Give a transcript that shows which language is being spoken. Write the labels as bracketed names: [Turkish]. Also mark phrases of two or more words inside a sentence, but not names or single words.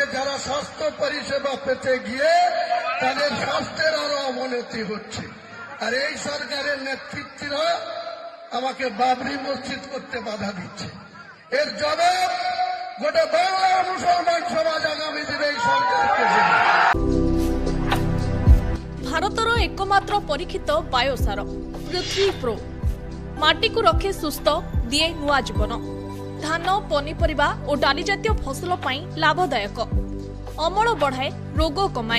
[Bangla] যারা স্বাস্থ্য পরিষেবা পেতে গিয়ে তাদের স্বাস্থ্যের আরো অবনতি হচ্ছে। আর এই সরকারের নেতৃত্বরা আমাকে বাবরি মসজিদ করতে বাধা দিচ্ছে। এর জবাব গোটা বাংলার মুসলমান সমাজ আগামী দিনে এই সরকারকে দেবে। [Odia] ଭାରତର ଏକମାତ୍ର ପରୀକ୍ଷିତ ବାୟୋସାର ପୃଥ୍ୱୀ ପ୍ରୋ ମାଟିକୁ ରଖେ ସୁସ୍ଥ, ଦିଏ ନୂଆ ଜୀବନ। ଧାନ, ପନିପରିବା ଓ ଡାଲି ଜାତୀୟ ଫସଲ ପାଇଁ ଲାଭଦାୟକ, ଅମଳ ବଢ଼ାଏ, ରୋଗ କମାଏ।